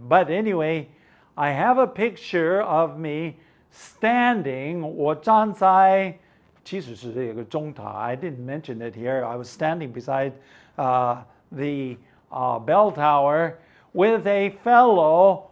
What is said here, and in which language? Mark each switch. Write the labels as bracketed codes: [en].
[en] But anyway, I have a picture of me standing. [zh] 我站在，其实是这个钟塔。 [en] I didn't mention it here. I was standing beside the bell tower with a fellow.